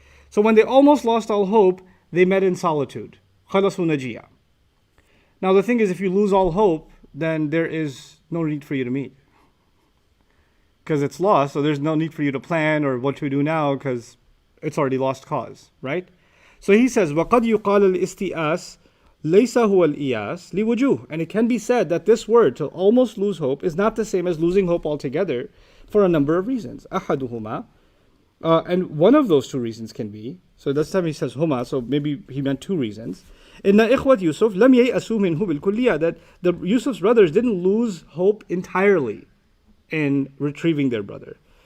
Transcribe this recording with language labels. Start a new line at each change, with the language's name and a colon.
English: So when they almost lost all hope, they met in solitude.
Arabic: خَلَصُوا نَجِيًّا.
English: Now the thing is, if you lose all hope, then there is no need for you to meet. Because it's lost, so there's no need for you to plan or what to do now because it's already lost cause, right? So he says,
Arabic: وَقَدْ يُقَالَ الْإِسْتِئَاسِ لَيْسَ هُوَ الْإِيَاسِ لِوُجُوهٍ.
English: And it can be said that this word, to almost lose hope, is not the same as losing hope altogether for a number of reasons.
Arabic: أَحَدُهُمَا.
English: And one of those two reasons can be, so this time he says huma, so maybe he meant two reasons.
Arabic: إِنَّ إِخْوَةِ يُوسُف لَمْ يَيْأَسُوا مِنْهُ بِالْكُلِّيَّةِ,
English: that the Yusuf's brothers didn't lose hope entirely in retrieving their brother.